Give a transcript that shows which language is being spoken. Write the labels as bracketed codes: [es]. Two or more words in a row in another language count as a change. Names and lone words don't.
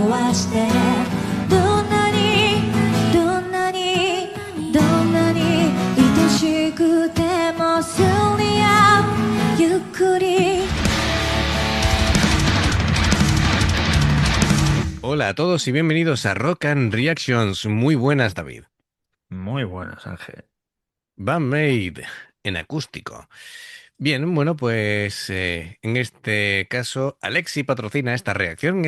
[ja] してどんなにどんなにどんなに愛しくてもすり合うゆっくり [es] Hola a todos y bienvenidos a Rock and Reactions. Muy buenas, David. Muy buenas, Ángel. Bandmade en acústico. Bien, bueno, pues en este caso, Alexi patrocina esta reacción.